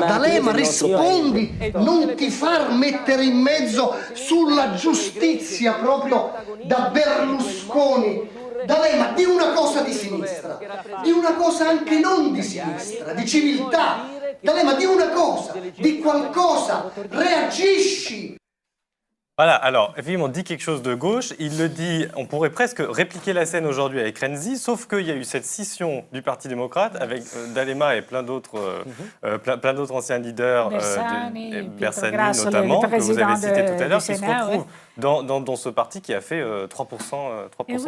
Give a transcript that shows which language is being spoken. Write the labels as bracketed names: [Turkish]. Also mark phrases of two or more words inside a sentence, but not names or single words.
[Italian] D'Alema, rispondi, non ti far mettere in mezzo sulla giustizia proprio da Berlusconi. D'Alema, di una cosa di sinistra, di una cosa anche non di sinistra, di civiltà. D'Alema, di una cosa, di qualcosa, reagisci. [French] Voilà, alors, effectivement, on dit quelque chose de gauche, il le dit, on pourrait presque répliquer la scène aujourd'hui avec Renzi, sauf qu'il y a eu cette scission du Parti démocrate avec D'Alema et plein d'autres anciens leaders, Bersani notamment, que vous avez cité tout à l'heure, qui se retrouvent dans ce parti qui a fait 3% des votes.